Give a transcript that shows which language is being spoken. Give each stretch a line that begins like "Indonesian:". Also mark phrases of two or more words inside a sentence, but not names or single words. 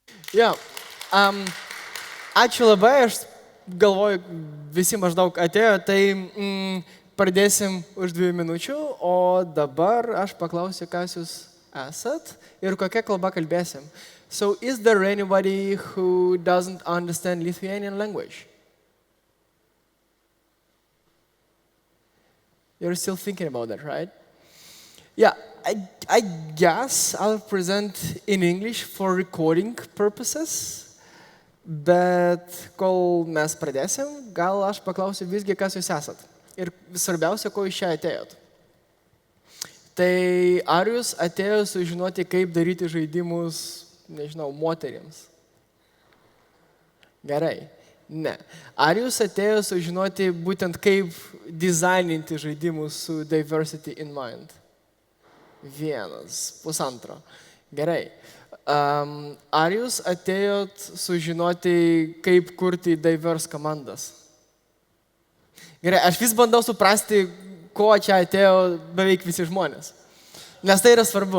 Lithuanian: Jo. Ačiū labai, aš galvoju, visi maždaug atėjo, tai pradėsim už 2 minučių, o dabar aš paklausiu, kas jūs esat ir kokia kalba kalbėsim.
English: So, is there anybody who doesn't understand Lithuanian language? You're still thinking about that, right? Yeah, I guess I'll present in English for recording purposes,
Lithuanian: bet kol mes pradėsim, gal aš paklausiu visgi, kas jūs esat. Ir svarbiausia, ko iš čia atėjot. Tai ar jūs atėjot sužinoti, kaip daryti žaidimus, nežinau, moterims? Gerai. Ne. Ar jūs atėjot sužinoti būtent, kaip dizaininti žaidimus su
English: diversity in mind?
Lithuanian: 1, 1,5. Gerai. Ar jūs atėjot sužinoti, kaip kurti diverse komandas? Gerai, aš vis bandau suprasti, ko čia atėjo beveik visi žmonės. Nes tai yra svarbu.